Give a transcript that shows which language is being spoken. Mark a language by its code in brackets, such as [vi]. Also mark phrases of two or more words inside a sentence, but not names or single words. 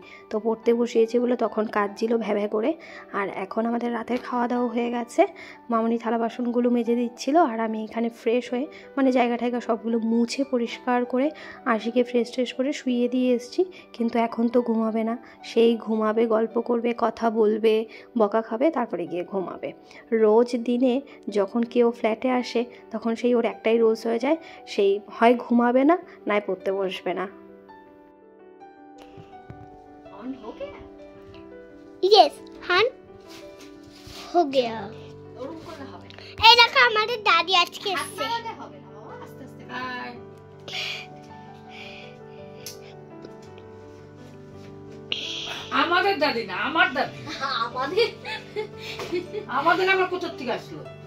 [bn] তো পড়তে বসিয়েছে বলে তখন কাঁদছিল ভ্যা করে। আর এখন আমাদের রাতের খাওয়া দাওয়া হয়ে গেছে, মামনি থালা বাসনগুলো মেজে দিচ্ছিল, আর আমি এখানে ফ্রেশ হয়ে মানে জায়গা ঠায়গা সবগুলো মুছে পরিষ্কার করে আশিকে ফ্রেশ করে শুইয়ে দিয়ে এসেছি। কিন্তু এখন তো ঘুমাবে না, সেই ঘুমাবে, গল্প করবে, কথা বলবে, বকা খাবে, তারপরে গিয়ে ঘুমাবে। রোজ দিনে যখন কেউ ফ্ল্যাটে আসে তখন সেই ওর একটাই রোজ হয়ে যায়, সেই হয় ঘুমাবে না নয় পড়তে বসবে না। [hi] यस हां हो गया। [bn] এই দেখো আমাদের দাদি আজকে এসেছে। আমাদের দাদি না, আমার দাদি। আমাদের আবার কোথা থেকে আসলো?